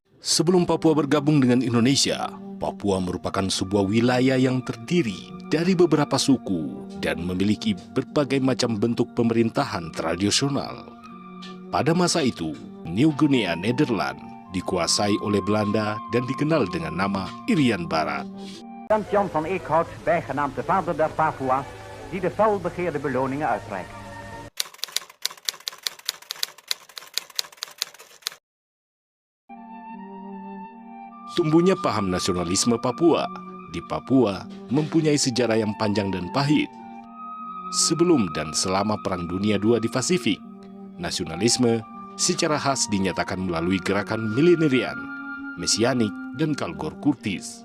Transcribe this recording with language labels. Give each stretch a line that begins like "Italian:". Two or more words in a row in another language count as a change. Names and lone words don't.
Indonesian: Sebelum Papua bergabung dengan Indonesia, Papua merupakan sebuah wilayah yang terdiri dari beberapa suku dan memiliki berbagai macam bentuk pemerintahan tradisional. Pada masa itu, New Guinea Nederland dikuasai oleh Belanda dan dikenal dengan nama Irian Barat.
Dutch: Jan van Eekhout, bijgenaamd de vader der Papua's, die de felbegeerde beloningen uitreikt.
Indonesian: Tumbuhnya paham nasionalisme Papua di Papua mempunyai sejarah yang panjang dan pahit. Sebelum dan selama Perang Dunia II di Pasifik, nasionalisme secara khas dinyatakan melalui gerakan millenarian, mesianik, dan Kalgor Kurtis.